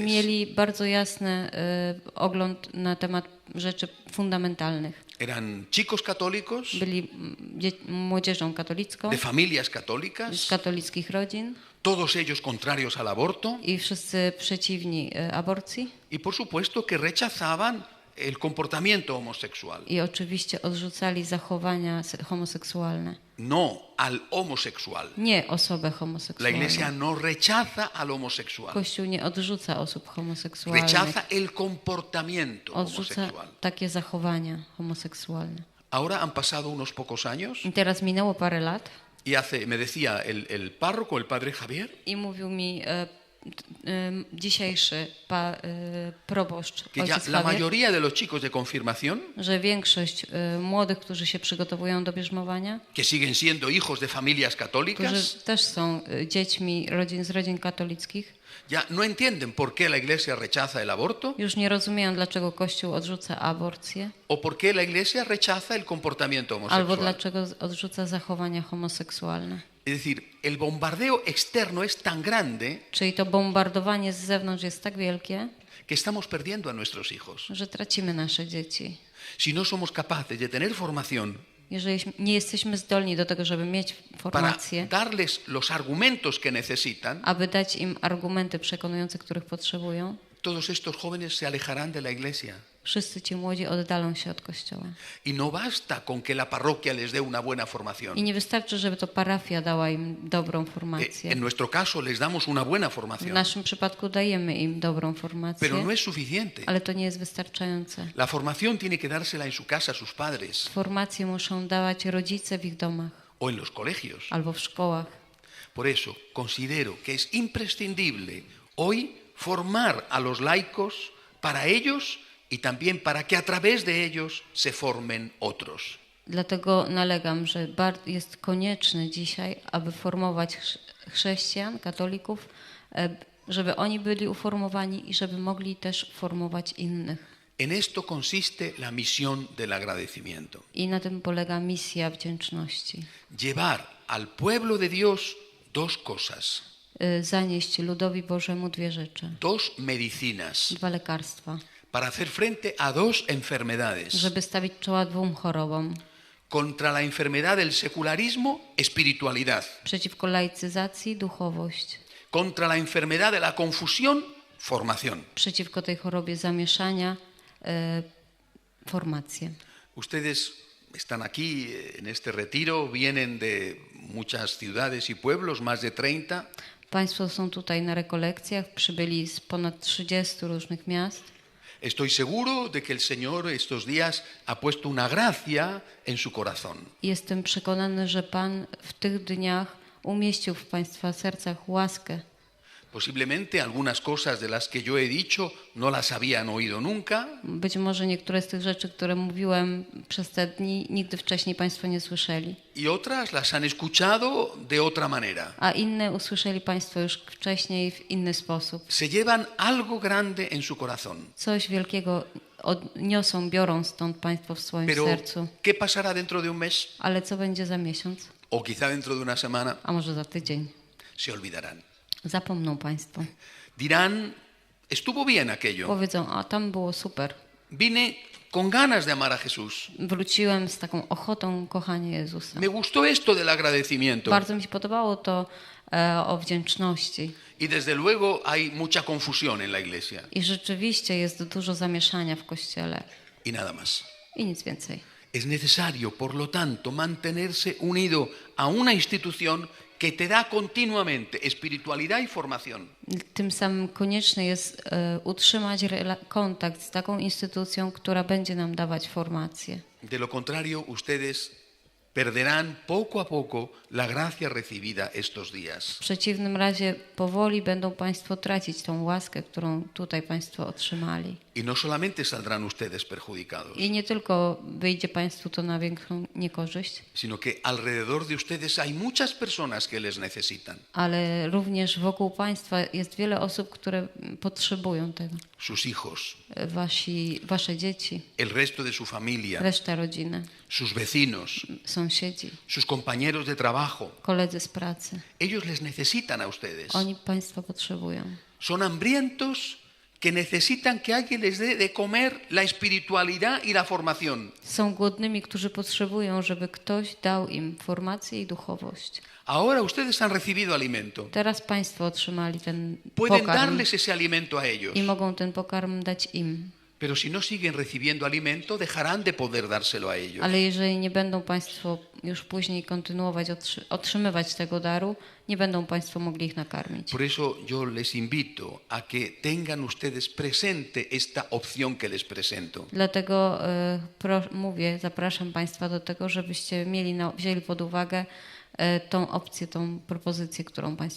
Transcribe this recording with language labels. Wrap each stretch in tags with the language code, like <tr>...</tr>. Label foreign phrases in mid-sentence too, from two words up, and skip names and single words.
<pl>mieli bardzo jasny ogląd na temat rzeczy fundamentalnych.</pl> <es>Eran chicos católicos,</es> <pl>Byli młodzieżą katolicką,</pl> <es>de familias</es> <pl>z</pl> <es>católicas,</es> <pl>katolickich rodzin</pl> <es>todos ellos contrarios al aborto</es> <pl>i wszyscy przeciwni aborcji.</pl> <es>y por supuesto que rechazaban el comportamiento homosexual.</es> <pl>I oczywiście odrzucali zachowania homoseksualne.</pl> <es>No al homosexual.</es> <pl>Nie osobę</pl> <es>La</es> <pl>homoseksualną.</pl> <es>Iglesia no rechaza al homosexual.</es> <pl>Kościół nie odrzuca osób homoseksualnych.</pl> <es>Rechaza el comportamiento</es> <pl>Odrzuca</pl> <es>homosexual.</es> <pl>takie zachowania homoseksualne.</pl> <es>Ahora han pasado unos pocos años</es> <pl>I teraz minęło parę lat</pl> <es>y me decía el párroco, el padre Javier,</es> <pl>i mówił mi dzisiejszy proboszcz,</pl> <es>que ya</es> <pl>ojciec</pl> <es>la</es> <pl>Javier,</pl> <es>mayoría de los chicos de confirmación,</es> <pl>że większość młodych, którzy się przygotowują do bierzmowania,</pl> <es>que siguen siendo hijos de familias</es> <pl>którzy</pl> <es>católicas,</es> <pl>też są dziećmi z rodzin katolickich,</pl> <es>ya no entienden por qué la Iglesia rechaza el aborto</es> <pl>już nie rozumieją, dlaczego Kościół odrzuca aborcję,</pl> <es>o por qué la Iglesia rechaza el comportamiento</es> <pl>albo</pl> <es>homosexual.</es> <pl>dlaczego odrzuca zachowania homoseksualne.</pl> <es>Es decir, el bombardeo externo es tan grande</es> <pl>Czyli to bombardowanie z zewnątrz jest tak wielkie,</pl> <es>que estamos perdiendo a nuestros hijos.</es> <pl>że tracimy nasze dzieci.</pl> <es>Si no somos capaces de tener formación</es> <pl>Jeżeli nie jesteśmy zdolni do tego, żeby mieć</pl> <es>para</es> <pl>formację,</pl> <es>darles los argumentos que necesitan,</es> <pl>aby dać im argumenty przekonujące, których potrzebują,</pl> <es>todos estos jóvenes se alejarán de la Iglesia.</es> <pl>wszyscy ci młodzi oddalą się od Kościoła.</pl> <es>Y no basta con que la parroquia les dé una buena formación.</es> <pl>I nie wystarczy, żeby to parafia dała im dobrą formację.</pl> <es>En nuestro caso les damos una buena</es> <pl>W</pl> <es>formación,</es> <pl>naszym przypadku dajemy im dobrą formację,</pl> <es>pero no es suficiente.</es> <pl>ale to nie jest wystarczające.</pl> <es>La formación tiene que dársela en su casa a sus padres</es> <pl>Formację muszą dawać rodzice w ich domach</pl> <es>o en los colegios.</es> <pl>albo w szkołach.</pl> <es>Por eso considero que es imprescindible hoy formar a los laicos para ellos y también para que a través de ellos se formen otros.</es> <pl>Dlatego nalegam, że jest konieczne dzisiaj, aby formować chrześcijan, katolików, żeby oni byli uformowani i żeby mogli też formować innych.</pl> <es>En esto consiste la misión del agradecimiento.</es> <pl>I na tym polega misja wdzięczności.</pl> <es>Llevar al pueblo de Dios dos cosas,</es> <pl>Zanieść ludowi Bożemu dwie rzeczy.</pl> <es>dos medicinas,</es> <pl>Dwa lekarstwa.</pl> <es>para hacer frente a dos enfermedades.</es> <pl>Żeby stawić czoła dwóm chorobom.</pl> <es>Contra la enfermedad del secularismo, espiritualidad.</es> <pl>Przeciwko laicyzacji duchowość.</pl> <es>Contra la enfermedad de la confusión, formación.</es> <pl>Przeciwko tej chorobie zamieszania formację.</pl> <es>Ustedes están aquí en este retiro, vienen de muchas ciudades y pueblos, más de 30.</es> <pl>Państwo są tutaj na rekolekcjach, przybyli z ponad 30 różnych miast.</pl> <es>Estoy seguro de que el Señor estos días ha puesto una gracia en su corazón.</es> <pl>Jestem przekonany, że Pan w tych dniach umieścił w Państwa sercach łaskę.</pl> <es>Posiblemente algunas cosas de las que yo he dicho no las habían oído nunca,</es> <pl>Być może niektóre z tych rzeczy, które mówiłem przez te dni, nigdy wcześniej Państwo nie słyszeli.</pl> <es>y otras las han escuchado de otra manera.</es> <pl>A inne usłyszeli Państwo już wcześniej w inny sposób.</pl> <es>Se llevan algo grande en su corazón.</es> <pl>Coś wielkiego odniosą, biorą stąd Państwo w swoim</pl> <es>Pero,</es> <pl>sercu.</pl> <es>¿qué pasará dentro de un mes?</es> <pl>Ale co będzie za miesiąc?</pl> <es>O quizá dentro de una semana,</es> <pl>A może za tydzień?</pl> <es>se olvidarán.</es> <pl>Zapomną Państwo.</pl> <es>Dirán, estuvo bien aquello.</es> <pl>Powiedzą, a tam było super.</pl> <es>Vine con ganas de amar a Jesús.</es> <pl>Wróciłem z taką ochotą kochania Jezusa.</pl> <es>Me gustó esto del agradecimiento.</es> <pl>Bardzo mi się podobało to o wdzięczności.</pl> <es>Y desde luego hay mucha confusión en la iglesia.</es> <pl>I rzeczywiście jest dużo zamieszania w Kościele.</pl> <es>Y nada más.</es> <pl>I nic więcej.</pl> <es>Es necesario, por lo tanto, mantenerse unido a una institución que te da continuamente espiritualidad y formación.</es> <pl>Tym samym konieczne jest utrzymać kontakt z taką instytucją, która będzie nam dawać formację.</pl> <es>De lo contrario, ustedes perderán poco a poco la gracia recibida estos días.</es> <pl>W przeciwnym razie powoli będą Państwo tracić tą łaskę, którą tutaj Państwo otrzymali.</pl> <es>Y no solamente saldrán ustedes perjudicados,</es> <pl>I nie tylko wyjdzie Państwu to na większą niekorzyść,</pl> <es>sino que alrededor de ustedes hay muchas personas que les necesitan.</es> <pl>ale również wokół Państwa jest wiele osób, które potrzebują tego.</pl> <es>Sus hijos,</es> <pl>Wasze dzieci,</pl> <es>el resto de su familia,</es> <pl>reszta rodziny,</pl> <es>sus vecinos,</es> <pl>sąsiedzi,</pl> <es>sus compañeros de trabajo.</es> <pl>koledzy z pracy.</pl> <es>Ellos les necesitan a ustedes.</es> <pl>Oni Państwa potrzebują.</pl> <es>Son hambrientos que necesitan que alguien les dé de comer la espiritualidad y la formación.</es> <pl>Są głodnymi, którzy potrzebują, żeby ktoś dał im formację i duchowość.</pl> <es>Ahora ustedes han recibido alimento.</es> <pl>Teraz Państwo otrzymali ten</pl> <es>Pueden</es> <pl>pokarm</pl> <es>darles ese alimento a ellos.</es> <pl>i mogą ten pokarm dać im.</pl> <es>Pero si no siguen recibiendo alimento, dejarán de poder dárselo a ellos.</es> <pl>Ale jeżeli nie będą Państwo już później kontynuować, otrzymywać tego daru, nie będą Państwo mogli ich nakarmić.</pl> <es>Por eso yo les invito a que tengan ustedes presente esta opción que les presento.</es> <pl>Dlatego zapraszam Państwa do tego, żebyście wzięli pod uwagę tą opcję, tą propozycję, którą Państwo</pl>